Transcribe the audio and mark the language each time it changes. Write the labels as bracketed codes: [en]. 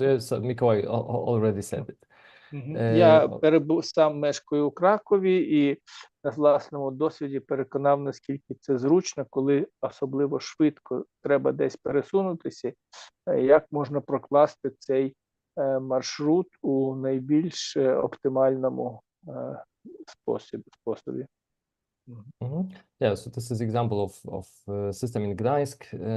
[en] Yes, Mikołaj already said it. [uk] Я сам мешкаю у Кракові і на власному досвіді переконав, наскільки це зручно, коли особливо швидко треба десь пересунутися, як можна прокласти цей маршрут у найбільш оптимальному способі. [en] Yeah, so this is example of system in Gdańsk.